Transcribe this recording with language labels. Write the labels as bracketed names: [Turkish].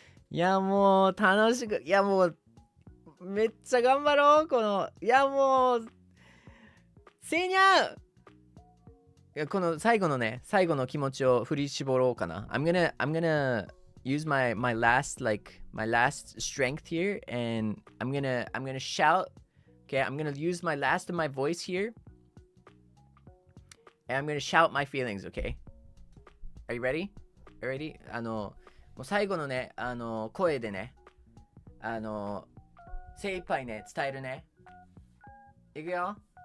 [Japanese] いや、もう楽しく、いや、もうめっちゃ頑張ろう、いや、もう、せいにゃん。いや、この最後の気持ちを振り絞ろうかな。 [English] I'm gonna use my last strength here, and I'm gonna shout. Okay, I'm gonna use my last of my voice here, and I'm gonna shout my feelings. Okay, are you ready? Ready? [Japanese] もう最後のね、声でね、精一杯ね伝えるね。いくよ。